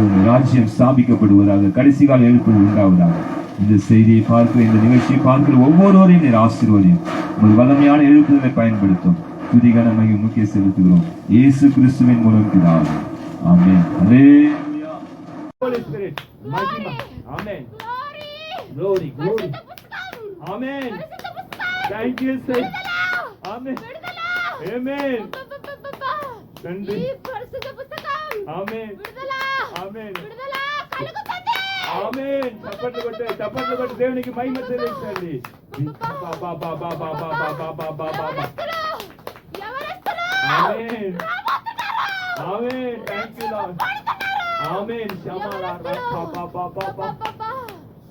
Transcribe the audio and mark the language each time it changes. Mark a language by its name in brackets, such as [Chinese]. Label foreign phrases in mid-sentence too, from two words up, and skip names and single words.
[Tamil] ராஜ்யம் ஸ்தாபிக்கப்படுவதாக, கடைசி கால எழுப்புதல் உண்டாவதாக. இந்த செய்தியை பார்க்கிற, இந்த நிகழ்ச்சியை பார்க்கிற ஒவ்வொருவரையும் நீர் ஆசீர்வதியும். ஒரு வல்லமையான எழுப்புதலை பயன்படுத்தும். துதிகன மகிமை முக்கிய செலுத்துகிறோம் இயேசு கிறிஸ்துவின் மூலம் பிதாவே. ஆமென். ஹல்லேலூயா. [English] Holy Spirit, [Tamil] மகிமை. ஆமென். [English] Glory, glory. ஆமென். Thank you sir. [Tamil] ஆமென். ஆமென். நன்றி. ஆமென். ஆமென். ஆமென். [Telugu] చప్పట్లు కొట్టి దేవునికి మహిమ చెల్లించండి. బా బా బా బా బా బా బా బా బా బా బా. ఆమేన్. ఆమేన్. [English] thank you Lord. ఆమేన్. శమలా బా బా బా బా బా.